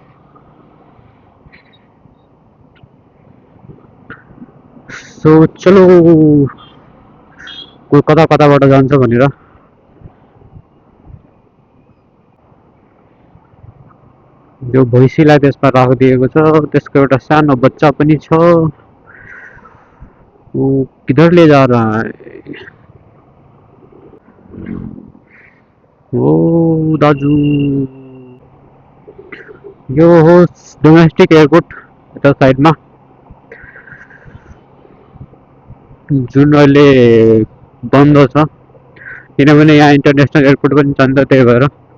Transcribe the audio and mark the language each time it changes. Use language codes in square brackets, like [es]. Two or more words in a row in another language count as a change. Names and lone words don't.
[ne] सो चलो, कोही कता कताबाट जान्छ भनेर। यो भैँसीलाई त्यसमा राखिदिएको छ, त्यसको एउटा सानो बच्चा पनि छ। [hi] वो किधर ले जा रहा है? [ne] ओ दाजु, यो हो [en] domestic airport [ne] यता साइडमा, जुन अहिले बन्द छ किनभने यहाँ [en] international airport [ne] पनि छ नि त, त्यही भएर।